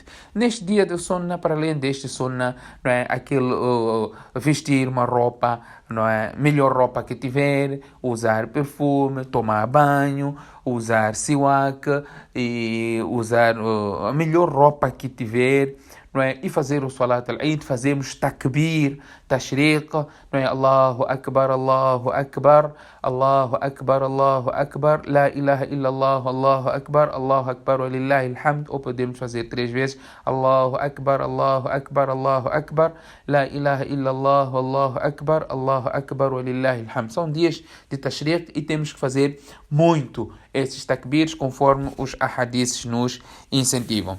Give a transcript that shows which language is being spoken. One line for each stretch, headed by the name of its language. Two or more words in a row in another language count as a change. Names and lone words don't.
Portuguese: Neste dia de Sunnah, para além deste Sunnah, não é, vestir uma roupa, não é, melhor roupa que tiver, usar perfume, tomar banho, usar siwak e usar a melhor roupa que tiver, não é? E fazer o
Arabic: صلاة العيد,
Portuguese: fazemos takbir, tashriq, não é?
Arabic: الله أكبر، الله أكبر، الله أكبر، الله أكبر، لا إله إلا الله، الله أكبر، ولله الحمد,
Portuguese: ou podemos fazer 3 vezes,
Arabic: الله أكبر، الله أكبر، الله أكبر، لا إله إلا الله، الله أكبر، ولله الحمد.
Portuguese: São dias de tashriq e temos que fazer muito esses takbirs conforme os ahadiths nos incentivam.